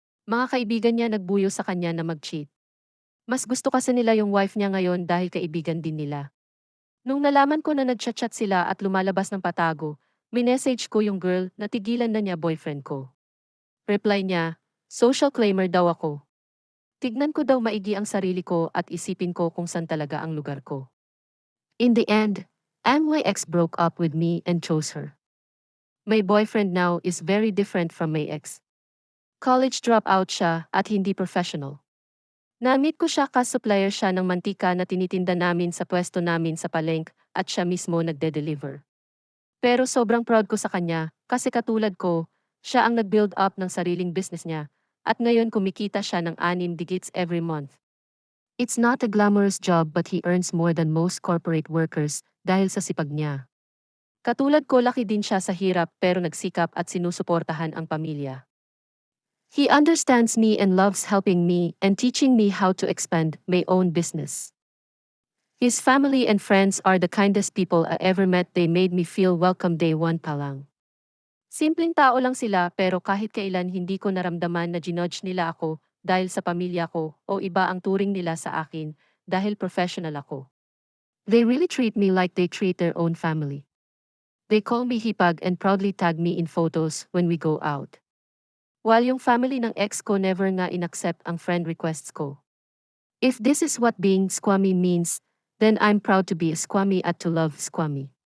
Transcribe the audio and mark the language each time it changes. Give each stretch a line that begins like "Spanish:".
Filipino: Mga kaibigan niya nagbuyo sa kanya na mag-cheat. Mas gusto kasi nila yung wife niya ngayon dahil kaibigan din nila. Nung nalaman ko na nag-chat sila at lumalabas ng patago, minessage ko yung girl na tigilan na niya boyfriend ko. Reply niya, social claimer daw ako. Tignan ko daw maigi ang sarili ko at isipin ko kung saan talaga ang lugar ko.
English: In the end, MYX broke up with me and chose her. My boyfriend now is very different from my ex.
Filipino: College dropout siya at hindi professional. Na-meet ko siya supplier siya ng mantika na tinitinda namin sa pwesto namin sa palengke at siya mismo nagde-deliver. Pero sobrang proud ko sa kanya kasi katulad ko, siya ang nag-build up ng sariling business niya at ngayon kumikita siya ng 6 digits every month.
English: It's not a glamorous job but he earns more than most corporate workers
Filipino: dahil sa sipag niya. Katulad ko laki din siya sa hirap pero nagsikap at sinusuportahan ang pamilya.
English: He understands me and loves helping me and teaching me how to expand my own business. His family and friends are the kindest people I ever met. They made me feel welcome day one pa lang.
Filipino: Simpleng tao lang sila pero kahit kailan hindi ko naramdaman na ginudge nila ako dahil sa pamilya ko o iba ang turing nila sa akin dahil professional ako.
English: They really treat me like they treat their own family. They call me hipag and proudly tag me in photos when we go out.
Filipino: While yung family ng ex ko never nga inaccept ang friend requests ko.
English: If this is what being squammy means, then I'm proud to be a squammy at to love squammy.